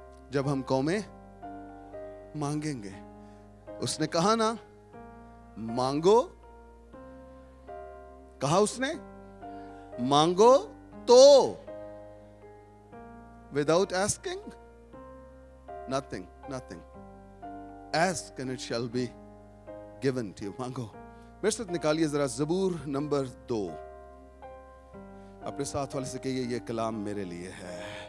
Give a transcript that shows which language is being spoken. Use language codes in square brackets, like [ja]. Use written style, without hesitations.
[ur] جب ہم قومیں مانگیں گے. اس نے کہا نا مانگو, کہا اس نے مانگو تو, [en] without asking nothing. Ask and it shall be given to you. [ur] مانگو. میرے ساتھ نکالیے ذرا زبور نمبر 2. اپنے ساتھ والے سے کہیے یہ کلام میرے لیے ہے.